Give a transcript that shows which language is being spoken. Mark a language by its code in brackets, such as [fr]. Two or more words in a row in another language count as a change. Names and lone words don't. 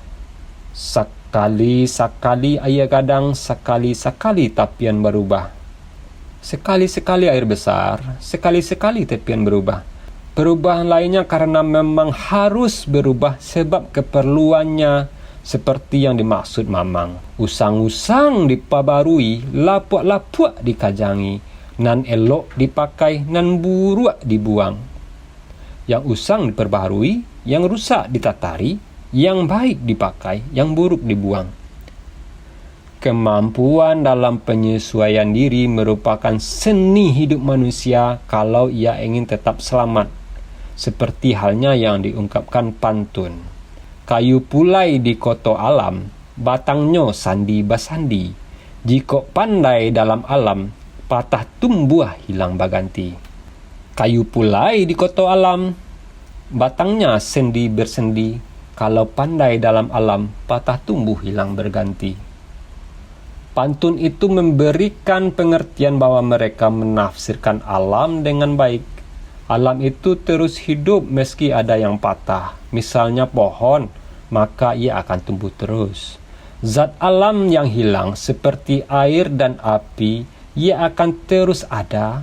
[min] Sekali-sekali air gadang, sekali-sekali tapian berubah. [id] Sekali-sekali air besar, sekali-sekali tepian berubah. Perubahan lainnya karena memang harus berubah sebab keperluannya, seperti yang dimaksud Mamang. [min] Usang-usang dipabarui, lapuak-lapuak dikajangi, nan elok dipakai, nan buruk dibuang. [id] Yang usang diperbaharui, yang rusak ditatari, yang baik dipakai, yang buruk dibuang. Kemampuan dalam penyesuaian diri merupakan seni hidup manusia kalau ia ingin tetap selamat. Seperti halnya yang diungkapkan pantun. [min] Kayu pulai di koto alam, batangnya sandi basandi. Jika pandai dalam alam, patah tumbuh hilang baganti. [id] Kayu pulai di koto alam, batangnya sendi bersendi. Kalau pandai dalam alam, patah tumbuh hilang berganti. Pantun itu memberikan pengertian bahwa mereka menafsirkan alam dengan baik. Alam itu terus hidup meski ada yang patah. Misalnya pohon, maka ia akan tumbuh terus. Zat alam yang hilang seperti air dan api ia akan terus ada.